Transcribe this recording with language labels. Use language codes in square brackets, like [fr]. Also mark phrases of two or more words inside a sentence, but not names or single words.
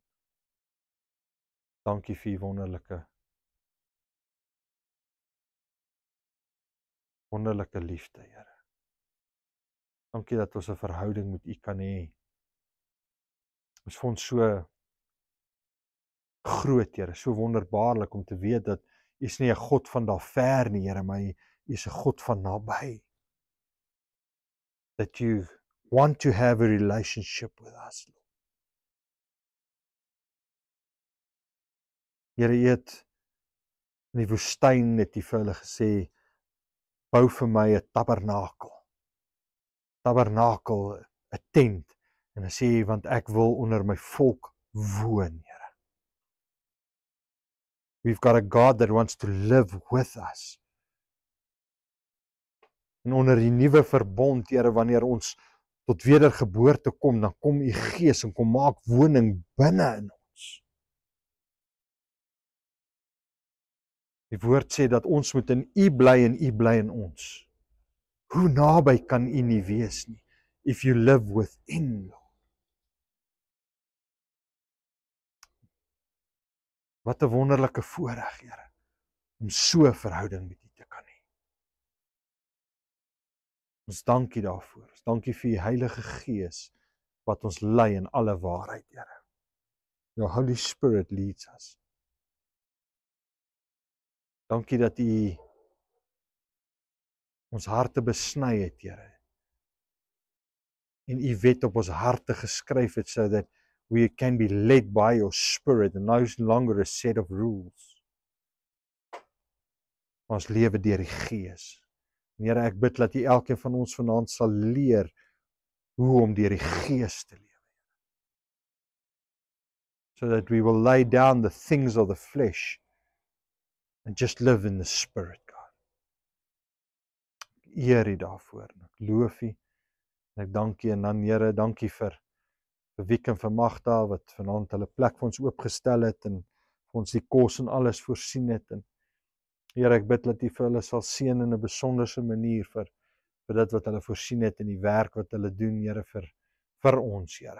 [af] Dankie vir U wonderlike liefde, Here. Dankie dat ons 'n verhouding met U kan hê. Ons vir ons so groot, Here, so wonderbaarlik om te weet dat U is nie 'n God van daar ver nie, Here, maar U is 'n God van naby. [en] That You want to have a relationship with us, Lord. [af] Here, U het in die woestyn het U vir hulle gesê, bou vir my 'n tabernakel. Tabernakel, 'n tent. En dan sê hy, want ek wil onder my volk woon, Here. [en] We've got a God that wants to live with us. [af] En onder die nuwe verbond, Here, wanneer ons tot wedergeboorte kom, dan kom U Gees en kom maak woning binne in ons. Die woord sê dat ons moet in U bly en U bly in ons. Hoe naby kan U nie wees nie, [en] if you live within, Lord. [af] Wat 'n wonderlike voorreg, Here, om so 'n verhouding met U te kan hê. Ons dank U daarvoor. Ons dank U vir U Heilige Gees wat ons lei in alle waarheid, Here. [en] Your Holy Spirit leads us. [af] Dankie dat U ons harte besny het, Here. En U wet op ons harte geskryf het [en] so that we can be led by your Spirit and no longer a set of rules. [af] Ons lewe deur die Gees. En Here, ek bid dat U elkeen van ons vanaand sal leer hoe om deur die Gees te lewe. [en] So that we will lay down the things of the flesh and just live in the Spirit, God. [af] Ek eer U daarvoor en ek loof U en ek dank U en dan Here, dankie vir Wiek en vir Magda wat vanaand hulle plek vir ons oopgestel het en vir ons die kos en alles voorsien het. En Here, ek bid dat U vir hulle sal seën in 'n besonderse manier vir dit wat hulle voorsien het en die werk wat hulle doen, Here, vir ons, Here.